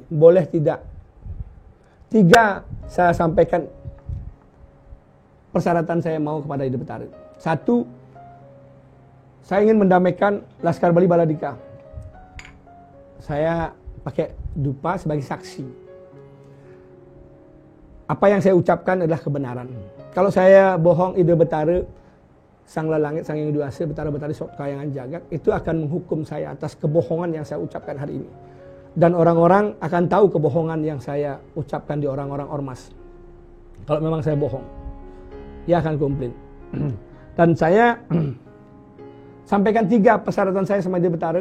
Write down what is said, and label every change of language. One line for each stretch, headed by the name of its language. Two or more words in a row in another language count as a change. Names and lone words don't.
Indonesian: Boleh tidak? 3 saya sampaikan persyaratan saya mau kepada Ida Betari. 1, saya ingin mendamaikan Laskar Bali Baladika. Saya pakai dupa sebagai saksi. Apa yang saya ucapkan adalah kebenaran. Kalau saya bohong, Ida Betara, Sang Langit, Sang Yang Duasa, Betara Betari Sok Kayangan Jagat, itu akan menghukum saya atas kebohongan yang saya ucapkan hari ini. Dan orang-orang akan tahu kebohongan yang saya ucapkan di orang-orang ormas. Kalau memang saya bohong, dia akan komplain. Dan saya sampaikan 3 persyaratan saya sama Ida Betara.